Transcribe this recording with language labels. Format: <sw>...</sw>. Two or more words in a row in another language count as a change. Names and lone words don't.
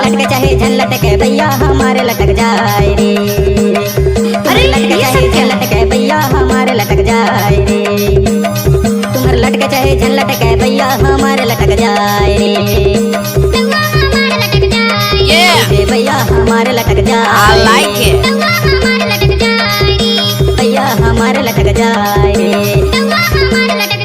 <hne>लटके चाहे झन लटके भैया हमारे लटक जाए रे। अरे लटके चाहे झन लटके भैया हमारे लटक जाए रे। तुम्हारे लटके चाहे झन लटके भैया हमारे लटक जाए रे। भैया हमारे लटक जाए।</hne> <en>I like it.</en> <hne>भैया हमारे लटक जाए रे।</hne>